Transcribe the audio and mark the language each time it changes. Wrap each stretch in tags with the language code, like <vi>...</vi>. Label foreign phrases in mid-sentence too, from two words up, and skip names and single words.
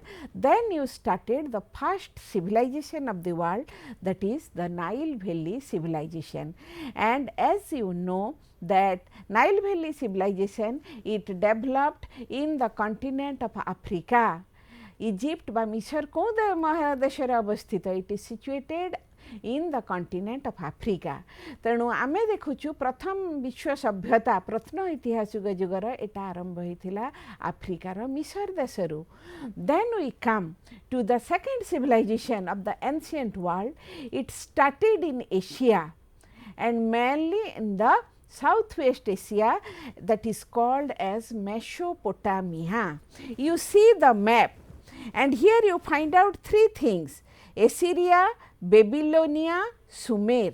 <en>Then you started the first civilization of the world, that is the Nile Valley civilization. And as you know that Nile Valley civilization, it developed in the continent of Africa. Egypt</en> <bn>বা মিশর কোন মহাদেশে অবস্থিত,</bn> <en>it is situated in the continent of Africa.</en> <or>ତେଣୁ ଆମେ ଦେଖୁଛୁ ପ୍ରଥମ ବିଶ୍ୱ ସଭ୍ୟତା ପ୍ରତ୍ନ ଐତିହାସିକ ଯୁଗର ଏଟା ଆରମ୍ଭ ହୋଇଥିଲା ଆଫ୍ରିକାର ମିଶର ଦେଶରୁ.</or> <en>Then we come to the second civilization of the ancient world. It started in Asia and mainly in the Southwest Asia, that is called as Mesopotamia. You see the map and here you find out three things: Assyria, Babylonia, Sumer.</en>